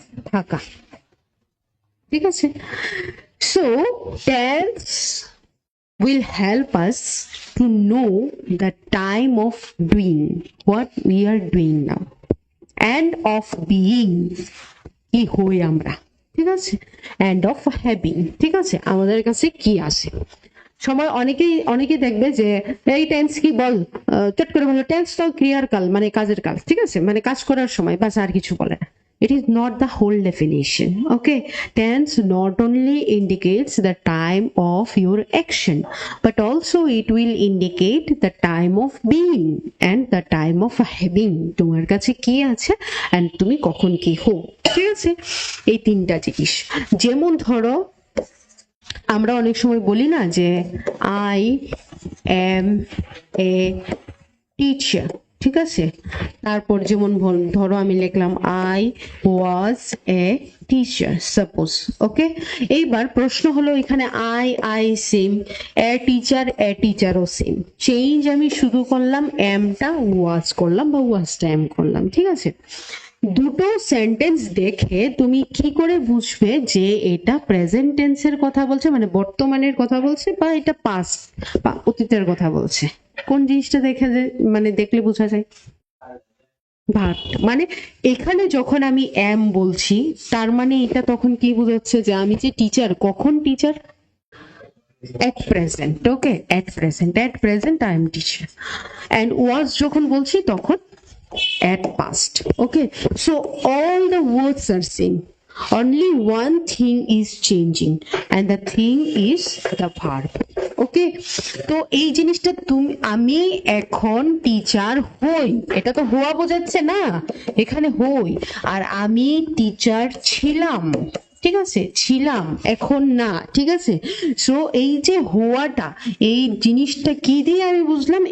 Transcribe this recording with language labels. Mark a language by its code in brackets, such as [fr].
[bn] থাকা, ঠিক আছে? [en] So tense will help us to know the time of doing what we are doing now and of being, [bn] কি হই আমরা, ঠিক আছে? [en] and of having, [bn] ঠিক আছে? আমাদের কাছে কি আছে। সময় অনেকেই দেখবে যে এই টেন্স কি বল, চট করে বলো টেন্স তো ক্রিয়ার কাল মানে কাজের কাল, ঠিক আছে? মানে কাজ করার সময়, বাস, আর কিছু বলে না। [en] It is not the whole definition, okay? Tense not only indicates the time of your action, but also it will indicate the time of being and the time of having, [bn] তোমার কাছে কি আছে [en] and [bn] তুমি কখন কি হো, ঠিক আছে? এই 3টা জিনিস। যেমন ধরো আমরা অনেক সময় বলি না যে [en] I am a teacher, [bn] ঠিক আছে? তারপর যেমন ধরো আমি লিখলাম [en] I was a teacher, [bn] suppose. ওকে, এইবার প্রশ্ন হলো এখানে I same, A টিচারও same, change আমি শুধু করলাম এমটা ওয়াজ করলাম বা ওয়াজটা এম করলাম, ঠিক আছে? দুটো সেন্টেন্স দেখে তুমি কি করে বুঝবে যে এটা প্রেজেন্ট টেন্সের কথা বলছে, মানে বর্তমানের কথা বলছে, বা এটা পাস্ট বা অতীতের কথা বলছে? কোন জিনিসটা দেখে মানে দেখলে বোঝা যায়? ভার্ব। মানে এখানে যখন আমি এম বলছি তার মানে এটা তখন কি বোঝাচ্ছে যে আমি যে টিচার, কখন teacher? [en] at present, okay, at present I am teacher. And was [bn] যখন বলছি তখন [en] at past, okay? So all the words are same, only one thing is changing, and the thing is the verb. [bn] ওকে, তো এই জিনিসটা তুমি আমি এখন teacher হই, এটা তো হওয়া বোঝাচ্ছে না, এখানে হই। আর আমি টিচার ছিলাম, ঠিক আছে, ছিলাম, এখন না, ঠিক আছে? সো এই যে হওয়াটা, এই জিনিসটা কি দিয়ে আমি বুঝলাম?